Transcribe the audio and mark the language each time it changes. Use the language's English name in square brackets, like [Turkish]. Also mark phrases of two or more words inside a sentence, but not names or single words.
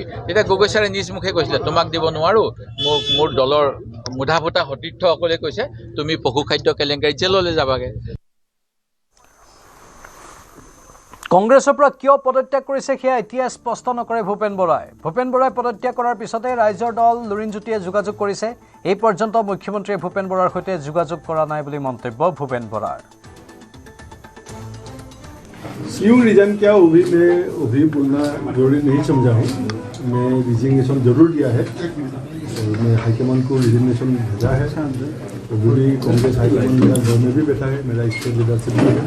[Assamese] তেতিয়া গগৈ ছাৰে নিজ মুখে কৈছিলে তোমাক দিব নোৱাৰোঁ, মোৰ দলৰ মুধা ফুটা সতীৰ্থসকলে কৈছে তুমি পশু খাদ্য কেলেংকাৰীত জেললৈ যাবাগৈ। কংগ্ৰেছৰ পৰা কিয় পদত্যাগ কৰিছে সেয়া এতিয়া স্পষ্ট নকৰে ভূপেন বৰাই। ভূপেন বৰাই পদত্যাগ কৰাৰ পিছতে ৰাইজৰ দল লুৰিণজ্যোতিয়ে যোগাযোগ কৰিছে। এই পৰ্যন্ত মুখ্যমন্ত্ৰীয়ে ভূপেন বৰাৰ সৈতে যোগাযোগ কৰা নাই বুলি মন্তব্য ভূপেন বৰাৰ। [Hindi] क्यों रीजन क्या वो भी मैं अभी बोलना जरूरी नहीं समझा हूँ। मैं रिजिग्नेशन जरूर दिया है और मैं हाईकमान को रिजिग्नेशन भेजा है। अभी भी कांग्रेस हाईकमान मेरा घर में भी बैठा है, मेरा [English] state leadership [Hindi] भी है।